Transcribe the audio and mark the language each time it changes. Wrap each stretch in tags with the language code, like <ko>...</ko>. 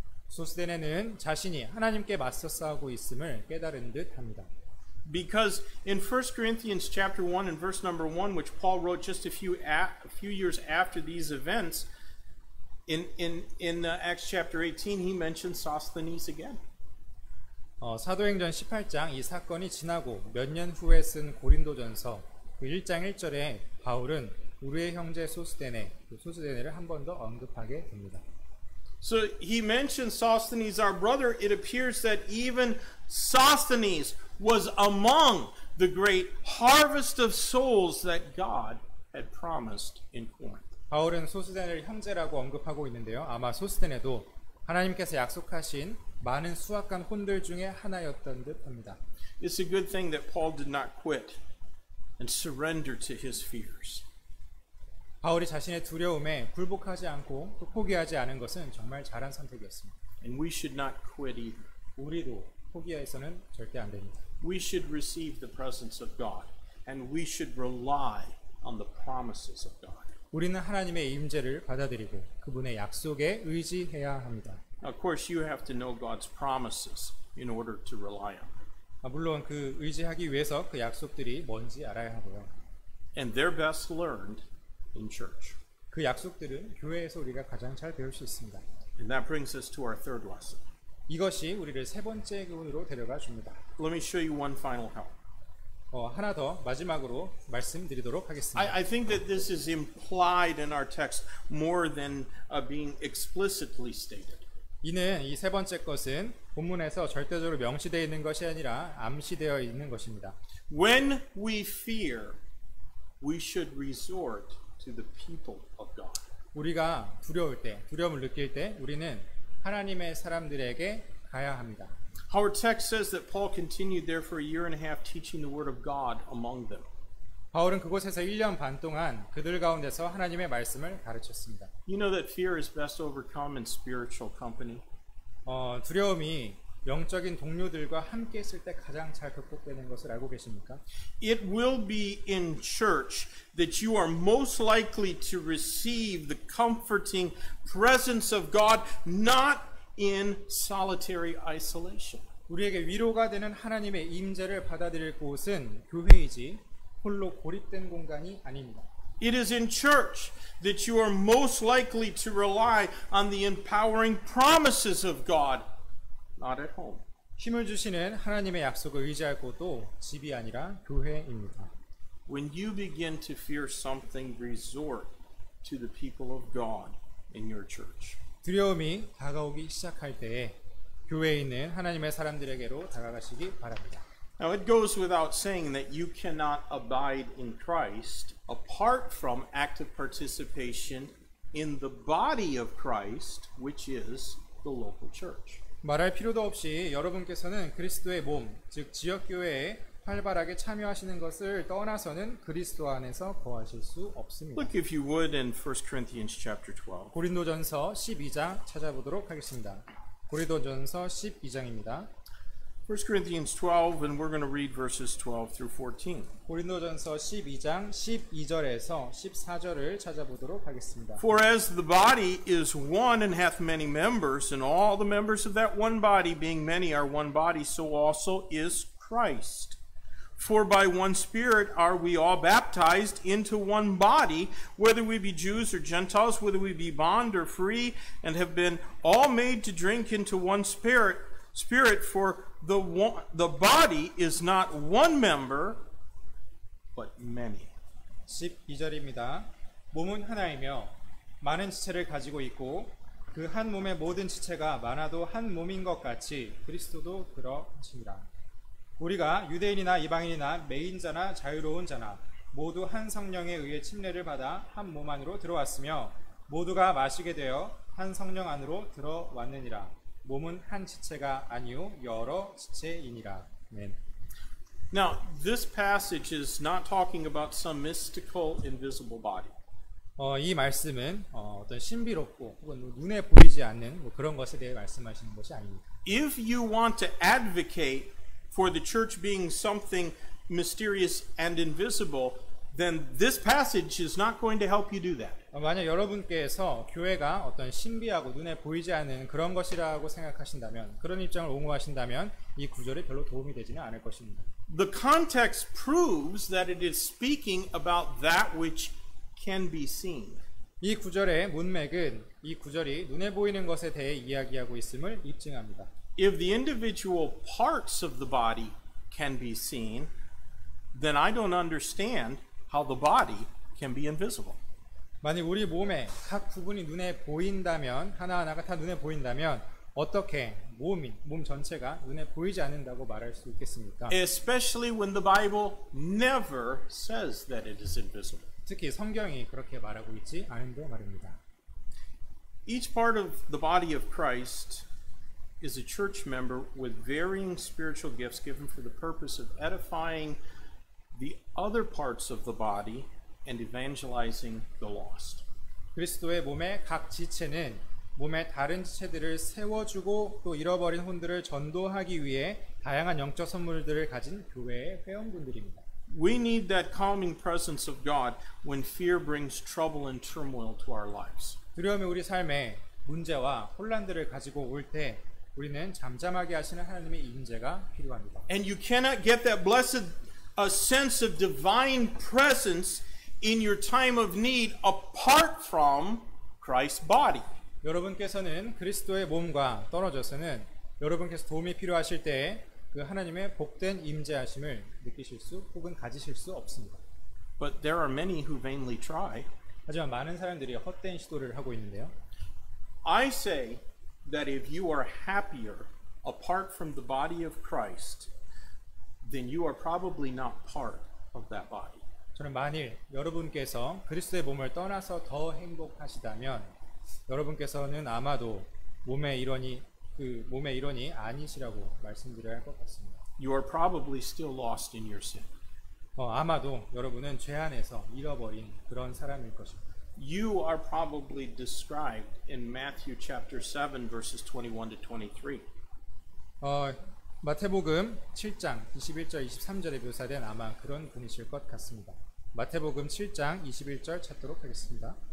<ko>소스데네는 자신이 하나님께 맞서 싸우고 있음을 깨달은 듯합니다.</ko> <en>Because in 1 Corinthians chapter 1 and verse number 1, which Paul wrote just a few years after these events, in Acts chapter 18, he mentions Sosthenes again.</en> <ko>사도행전 18장 이 사건이 지나고 몇 년 후에 쓴 고린도전서 1장 1절에 바울은 우리의 형제 소스데네를 한 번 더 언급하게 됩니다.</ko> <en>So he mentions Sosthenes, our brother. It appears that even Sosthenes was among the great harvest of souls that God had promised in Corinth.</en> <ko>바울은 소스데네를 형제라고 언급하고 있는데요. 아마 소스데네도 하나님께서 약속하신 많은 수확한 혼들 중에 하나였던 듯합니다.</ko> <en>It's a good thing that Paul did not quit and surrender to his fears.</en> <ko>바울이 자신의 두려움에 굴복하지 않고 또 포기하지 않은 것은 정말 잘한 선택이었습니다.</ko> <en>And we should not quit either.</en> <ko>우리도 포기해서는 절대 안 됩니다.</ko> <en>We should receive the presence of God, and we should rely on the promises of God.</en> <ko>우리는 하나님의 임재를 받아들이고 그분의 약속에 의지해야 합니다.</ko> <en>Of course, you have to know God's promises in order to rely on them.</en> <ko>물론 그 의지하기 위해서 그 약속들이 뭔지 알아야 하고요.</ko> <en>And they're best learned in church.</en> <ko>그 약속들은 교회에서 우리가 가장 잘 배울 수 있습니다.</ko> <en>And that brings us to our third lesson.</en> <ko>이것이 우리를 세 번째 교훈으로 데려가 줍니다.</ko> <en>Let me show you one final help.</en> <ko>하나 더 마지막으로 말씀드리도록 하겠습니다.</ko> <en>I think that this is implied in our text more than being explicitly stated.</en> <ko>이는 이 세 번째 것은 본문에서 절대적으로 명시되어 있는 것이 아니라 암시되어 있는 것입니다.</ko> <en>When we fear, we should resort to the people of God.</en> <ko>우리가 두려울 때, 두려움을 느낄 때 우리는 하나님의 사람들에게 가야 합니다.</ko> <en>Our text says that Paul continued there for a year and a half teaching the word of God among them.</en> <ko>바울은 그곳에서 1년 반 동안 그들 가운데서 하나님의 말씀을 가르쳤습니다.</ko> <en>You know that fear is best overcome in spiritual company.</en> <ko>두려움이 영적인 동료들과 함께 있을 때 가장 잘 극복되는 것을 알고 계십니까?</ko> <en>It will be in church that you are most likely to receive the comforting presence of God, not in solitary isolation.</en> <ko>우리에게 위로가 되는 하나님의 임재를 받아들일 곳은 교회이지 홀로 고립된 공간이 아닙니다.</ko> <en>It is in church that you are most likely to rely on the empowering promises of God, not at home.</en> <ko>힘을 주시는 하나님의 약속을 의지할 곳도 집이 아니라 교회입니다.</ko> <en>When you begin to fear something, resort to the people of God in your church.</en> <ko>두려움이 다가오기 시작할 때에 교회에 있는 하나님의 사람들에게로 다가가시기 바랍니다.</ko> <en>Now it goes without saying that you cannot abide in Christ apart from active participation in the body of Christ, which is the local church.</en> <ko>말할 필요도 없이 여러분께서는 그리스도의 몸, 즉 지역교회에 활발하게 참여하시는 것을 떠나서는 그리스도 안에서 거하실 수 없습니다.</ko> <en>Look if you would in 1 Corinthians chapter 12.</en> <ko>고린도전서 12장 찾아보도록 하겠습니다. 고린도전서 12장입니다.</ko> <en>1 Corinthians 12, and we're going to read verses 12 through 14.</en> <ko>고린도전서 12장 12절에서 14절을 찾아보도록 하겠습니다.</ko> <en>For as the body is one and hath many members, and all the members of that one body, being many, are one body, so also is Christ. For by one Spirit are we all baptized into one body, whether we be Jews or Gentiles, whether we be bond or free, and have been all made to drink into one Spirit. For the body is not one member, but many.</en> <ko>12절입니다. 몸은 하나이며 많은 지체를 가지고 있고 그 한 몸의 모든 지체가 많아도 한 몸인 것 같이 그리스도도 그러하시니라. 우리가 유대인이나 이방인이나 매인자나 자유로운 자나 모두 한 성령에 의해 침례를 받아 한 몸 안으로 들어왔으며 모두가 마시게 되어 한 성령 안으로 들어왔느니라. 몸은 한 지체가 아니요 여러 지체이니라. 아멘.</ko> <en>Now, this passage is not talking about some mystical, invisible body.</en> <ko>이 말씀은 어떤 신비롭고 혹은 눈에 보이지 않는 그런 것에 대해 말씀하시는 것이 아닙니다.</ko> <en>If you want to advocate for the church being something mysterious and invisible, then this passage is not going to help you do that.</en> <ko>만약 여러분께서 교회가 어떤 신비하고 눈에 보이지 않는 그런 것이라고 생각하신다면, 그런 입장을 옹호하신다면 이 구절이 별로 도움이 되지는 않을 것입니다.</ko> <en>The context proves that it is speaking about that which can be seen.</en> <ko>이 구절의 문맥은 이 구절이 눈에 보이는 것에 대해 이야기하고 있음을 입증합니다.</ko> <en>If the individual parts of the body can be seen, then I don't understand how the body can be invisible.</en> <ko>만약 우리 몸의 각 부분이 눈에 보인다면, 하나하나가 다 눈에 보인다면 어떻게 몸 전체가 눈에 보이지 않는다고 말할 수 있겠습니까?</ko> <en>Especially when the Bible never says that it is invisible.</en> <ko>특히 성경이 그렇게 말하고 있지 않은데 말입니다.</ko> <en>Each part of the body of Christ is a church member with varying spiritual gifts given for the purpose of edifying the other parts of the body and evangelizing the lost.</en> <ko>그리스도의 몸의 각 지체는 몸의 다른 지체들을 세워주고 또 잃어버린 혼들을 전도하기 위해 다양한 영적 선물들을 가진 교회의 회원분들입니다.</ko> <en>We need that calming presence of God when fear brings trouble and turmoil to our lives.</en> <ko>두려움이 우리 삶에 문제와 혼란들을 가지고 올 때 우리는 잠잠하게 하시는 하나님의 임재가 필요합니다.</ko> <en>And you cannot get that blessed sense of divine presence in your time of need apart from Christ's body.</en> <ko>여러분께서는 그리스도의 몸과 떨어져서는 여러분께서 도움이 필요하실 때 그 하나님의 복된 임재하심을 느끼실 수 혹은 가지실 수 없습니다.</ko> <en>But there are many who vainly try.</en> <ko>하지만 많은 사람들이 헛된 시도를 하고 있는데요.</ko> <en>I say that if you are happier apart from the body of Christ, then you are probably not part of that body.</en> <ko>저는 만일 여러분께서 그리스도의 몸을 떠나서 더 행복하시다면 여러분께서는 아마도 몸의 일원이 아니시라고 말씀드려야 할 것 같습니다.</ko> <en>You are probably still lost in your sin.</en> <ko>아마도 여러분은 죄 안에서 잃어버린 그런 사람일 것입니다.</ko> <en>You are probably described in Matthew chapter 7 verses 21 to 23.</en> <ko>마태복음 7장 21절 23절에 묘사된 아마 그런 분이실 것 같습니다. 마태복음 7장 21절 찾도록 하겠습니다.</ko>